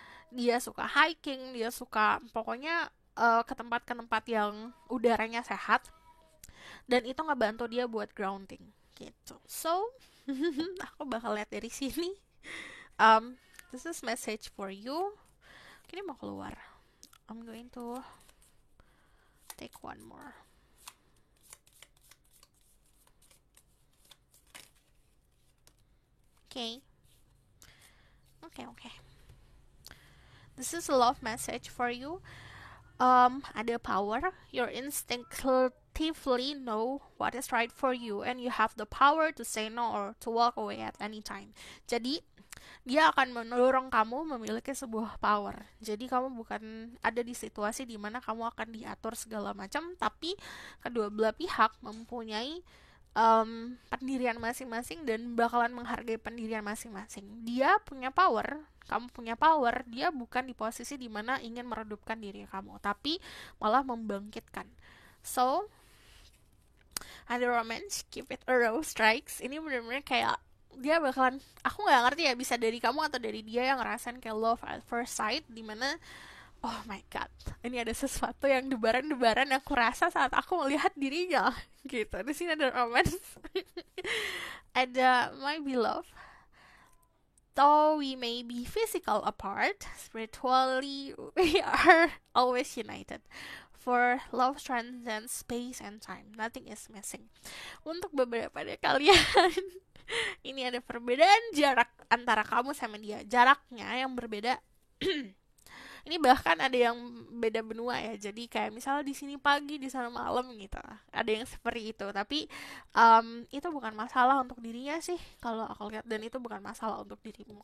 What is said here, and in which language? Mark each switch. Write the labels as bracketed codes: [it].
[id] Dia suka hiking, dia suka pokoknya ke tempat yang udaranya sehat. Dan itu ngebantu dia buat grounding gitu. So, aku bakal lihat dari sini. [en] This is message for you. [id] Ini mau keluar. [en] I'm going to take one more. Okay. Okay. This is a love message for you. Ada power. Your instinctively know what is right for you, and you have the power to say no or to walk away at any time. [id] Jadi dia akan mendorong kamu memiliki sebuah power. Jadi kamu bukan ada di situasi di mana kamu akan diatur segala macam, tapi kedua belah pihak mempunyai pendirian masing-masing dan bakalan menghargai pendirian masing-masing. Dia punya power, kamu punya power. Dia bukan di posisi di mana ingin meredupkan diri kamu, tapi malah membangkitkan. [en] So, ada romance, keep it a rose strikes. [id] Ini benar-benar kayak dia bakalan, aku nggak ngerti ya, bisa dari kamu atau dari dia yang ngerasain kayak [en] love at first sight, [id] dimana [en] oh my god, [id] ini ada sesuatu yang debaran-debaran yang aku rasa saat aku melihat dirinya gitu. Di sini ada romance. [en] Ada my beloved, though we may be physical apart, spiritually we are always united. For love transcends space and time, nothing is missing. [id] Untuk beberapa dari kalian ini ada perbedaan jarak antara kamu sama dia. Jaraknya yang berbeda. Ini bahkan ada yang beda benua ya. Jadi kayak misalnya di sini pagi, di sana malam gitu. Ada yang seperti itu. Tapi itu bukan masalah untuk dirinya sih kalau aku lihat, dan itu bukan masalah untuk dirimu.